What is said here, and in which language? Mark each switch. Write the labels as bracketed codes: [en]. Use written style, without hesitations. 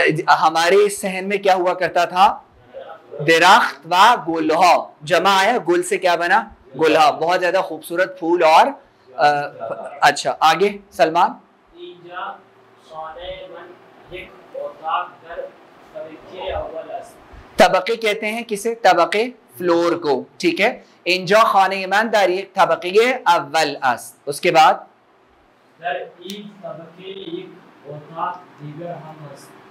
[hi] हमारे इस सहन में क्या हुआ करता था? [fa] दरख्त व गुलहा, [hi] जमा आया, गुल से क्या बना? गुलहा. बहुत ज्यादा खूबसूरत फूल. और अच्छा आगे सलमान. [fa] اینجا خانه من یک اتاق در طبقه اول است. [hi] तबके कहते हैं किसे? तबके फ्लोर को, ठीक है. [fa] इंजा खाने मन दर एक तबके अव्वल अस्त. [hi] उसके बाद [fa] در این طبقه یک اتاق دیگر هم است.